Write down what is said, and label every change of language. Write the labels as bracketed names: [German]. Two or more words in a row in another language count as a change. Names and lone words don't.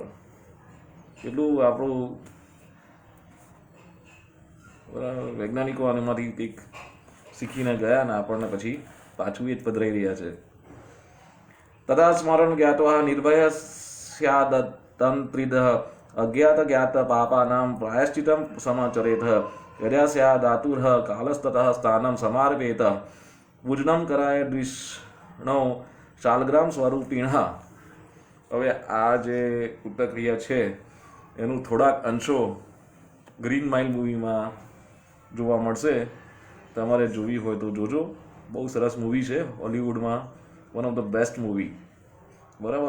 [Gujarati] એટલું આપણું બરાબર વૈજ્ઞાનિકો આનામાંથી કંઈક શીખીને ગયા ને આપણને પછી પાછું એ જ પધરાઈ રહ્યા છે। [Sanskrit] તથા સ્મરણ જ્ઞાત્વા નિર્ભય સ્યાદતંત્રિદ અજ્ઞાત જ્ઞાત પાપાનામ પ્રાયશ્ચિતમ સમાચરેત यदा स्यादातुरः कालस्ततः स्थानं समार्पेत पूजनं कराय विष्णो शालग्राम स्वरूपिणः। [Gujarati] હવે આ જે ઉત્તરક્રિયા છે એનું થોડાક અંશો ગ્રીન માઇલ મૂવીમાં જોવા મળશે, તમારે જોવી હોય તો જોજો। બહુ સરસ મૂવી છે, હોલિવૂડમાં [English] one of the best movie, [Gujarati] બરાબર।